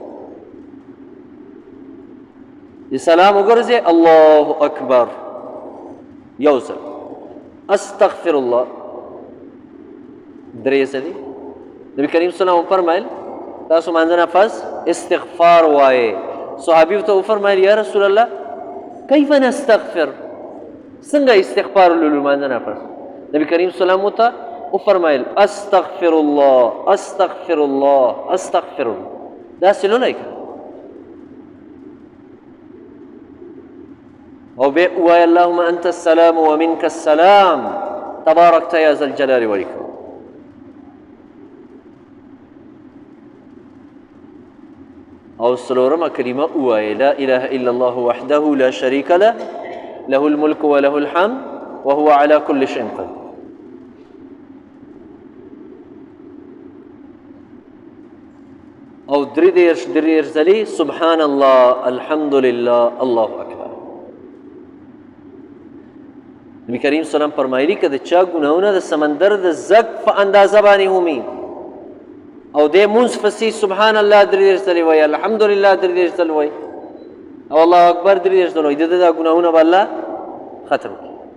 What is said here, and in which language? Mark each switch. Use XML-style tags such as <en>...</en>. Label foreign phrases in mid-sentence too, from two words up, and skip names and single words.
<ps>چې سلام وګرځئ</ps> <ar>الله اکبر</ar> <ps>یو ځل</ps> <ar>استغفر الله</ar> <ps>درې ځلې نبی کریم</ps> <ar>صلی الله علیه وسلم</ar> <ps>فرمایل تاسو مانځه نه پس استغفار وایئ صحابي ته وفرمایل</ps> <ar>یا رسول الله کیف نستغفر</ar> <ps>څنګه استغفار ولولو مانځه نه پس نبی کریم</ps> <ar>صلی الله علیه وسلم</ar> <ps>ته وفرمایل</ps> <ar>استغفر الله استغفر الله استغفر الله</ar> <ps>داسې لولئ او بیا ووایه</ps> <ar>اللهم انت السلام ومنك السلام تبارکت یا ذا الجلال والاکرام</ar> <ps>او څلورمه کلمه ووایه</ps> <ar>لا اله الا الله وحده لا شریک له له الملك وله الحمد وهو على كل شيء قدير</ar> <ps>او درې دېرش ځلې</ps> <ar>سبحان الله الحمد لله الله اکبر</ar> <ps>نبی کریم</ps> <ar>صلی الله علیه وسلم</ar> <ps>فرمایلی که د چا ګناهونه د سمندر د زګ په اندازه باندې همي او دې مونځ پسې</ps> <ar>سبحان الله</ar> <ps>درې دېرش ځلې وایي الحمدلله درې دېرش ځلې وایي او</ps> <ar>الله اکبر</ar> <ps>درې دېرش ځلې وایي د ده دا ګناهونه به الله ختم کړي</ps>